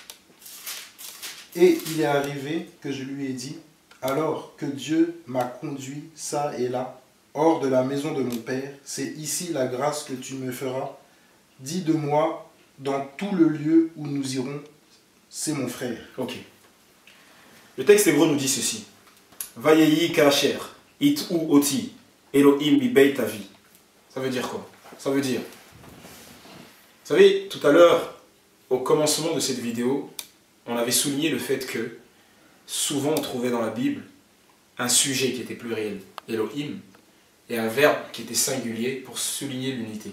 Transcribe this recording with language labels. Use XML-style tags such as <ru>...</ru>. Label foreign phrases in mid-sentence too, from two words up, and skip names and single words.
<fr>Et il est arrivé que je lui ai dit, alors que Dieu m'a conduit ça et là, hors de la maison de mon père, c'est ici la grâce que tu me feras. Dis de moi, dans tout le lieu où nous irons, c'est mon frère. Ok. Le texte hébreu nous dit ceci.</fr> <he>ויהי כאשר התעו אותי אלהים מבית אבי.</he> <fr>Ça veut dire quoi? Ça veut dire... Vous savez, tout à l'heure, au commencement de cette vidéo, on avait souligné le fait que souvent on trouvait dans la Bible un sujet qui était pluriel, Elohim, et un verbe qui était singulier pour souligner l'unité.</fr>